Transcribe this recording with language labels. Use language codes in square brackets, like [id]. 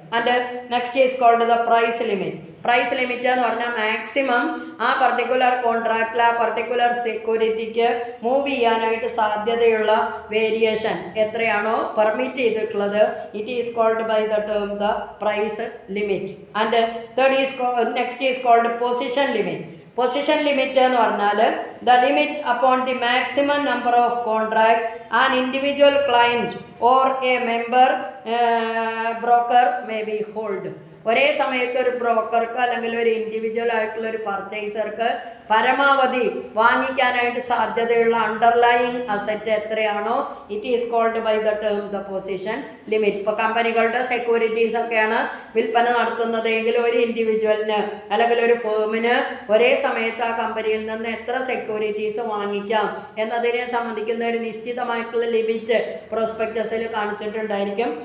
[en] And next is called the price limit. [ml] Price limit എന്ന് പറഞ്ഞാൽ maximum ആ particular കോൺട്രാക്റ്റിൽ ആ പർട്ടിക്കുലർ സെക്യൂരിറ്റിക്ക് മൂവ് ചെയ്യാനായിട്ട് സാധ്യതയുള്ള വേരിയേഷൻ എത്രയാണോ പെർമിറ്റ് ചെയ്തിട്ടുള്ളത് [en] It is called by the term the price limit. And third is next is called position limit. Position limit [ml] എന്ന് പറഞ്ഞാൽ [en] the limit upon the maximum number of contracts an individual client or a member broker may be hold. [ml] ഒരേ സമയത്ത് ഒരു ബ്രോക്കർക്ക് അല്ലെങ്കിൽ ഒരു individual ആയിട്ടുള്ള ഒരു പർച്ചേസർക്ക് പരമാവധി വാങ്ങിക്കാനായിട്ട് സാധ്യതയുള്ള അണ്ടർലൈയിങ് അസറ്റ് എത്രയാണോ [en] It is called by the term the position limit. [ml] ഇപ്പോൾ കമ്പനികളുടെ സെക്യൂരിറ്റീസ് ഒക്കെയാണ് വിൽപ്പന നടത്തുന്നത് എങ്കിൽ ഒരു ഇൻഡിവിജ്വലിന് അല്ലെങ്കിൽ ഒരു ഫേമിന് ഒരേ സമയത്ത് ആ കമ്പനിയിൽ നിന്ന് എത്ര സെക്യൂരിറ്റീസ് വാങ്ങിക്കാം എന്നതിനെ സംബന്ധിക്കുന്ന ഒരു നിശ്ചിതമായിട്ടുള്ള ലിമിറ്റ് പ്രോസ്പെക്ടസിൽ കാണിച്ചിട്ടുണ്ടായിരിക്കും.